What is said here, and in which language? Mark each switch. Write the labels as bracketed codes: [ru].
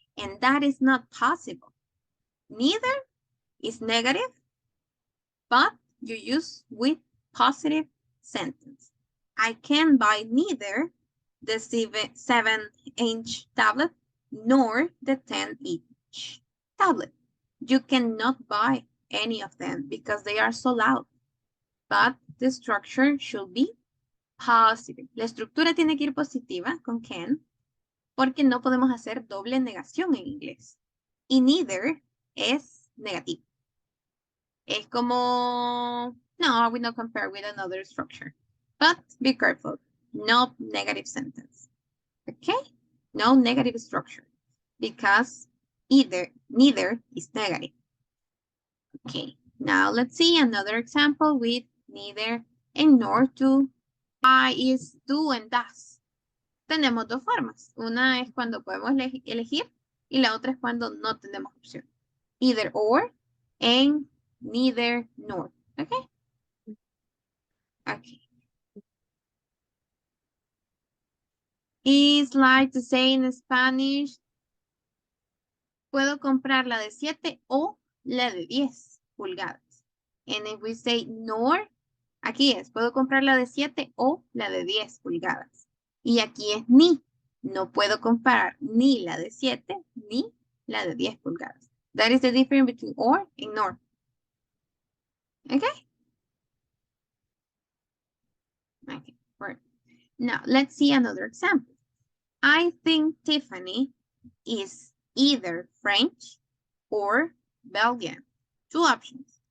[en] And that is not possible. Neither is negative, but you use with positive sentence. I can buy neither the 7-inch tablet nor the 10-inch tablet. You cannot buy any of them because they are so loud. But the structure should be positive. [es] La estructura tiene que ir positiva con can porque no podemos hacer doble negación en inglés. Y neither es negativo. Es como, no, [en] I will not compare with another structure. But be careful. No negative sentence. Okay? No negative structure. Because neither is negative. Okay. Now let's see another example with neither and nor to. I is do and does. [es] Tenemos dos formas. Una es cuando podemos elegir y la otra es cuando no tenemos opción. [en] Either or and neither nor. Okay? Okay. It's like to say in Spanish, [es] puedo comprar la de 7 o la de 10 pulgadas. [en] And if we say nor, [es] aquí es, puedo comprar la de 7 o la de 10 pulgadas. Y aquí es ni. No puedo comprar ni la de 7 ni la de 10 pulgadas. [en] That is the difference between or and nor. Okay? Okay, perfect. Now, let's see another example. I think Tiffany is either French or Belgian. Two options.